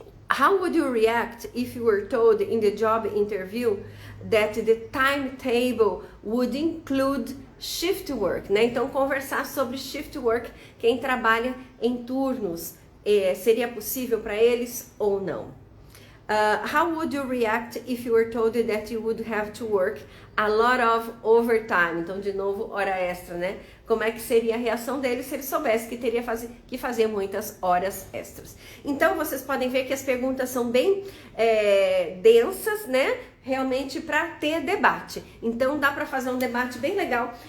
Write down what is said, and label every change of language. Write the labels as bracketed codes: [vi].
[en] How would you react if you were told in the job interview that the timetable would include shift work, né? [pt] Então, conversar sobre shift work, quem trabalha em turnos, seria possível para eles ou não? [en] How would you react if you were told that you would have to work a lot of overtime? [pt] Então, de novo, hora extra, né? Como é que seria a reação deles se eles soubessem que teria que fazer muitas horas extras? Então, vocês podem ver que as perguntas são bem densas, né? Realmente para ter debate. Então, dá para fazer um debate bem legal.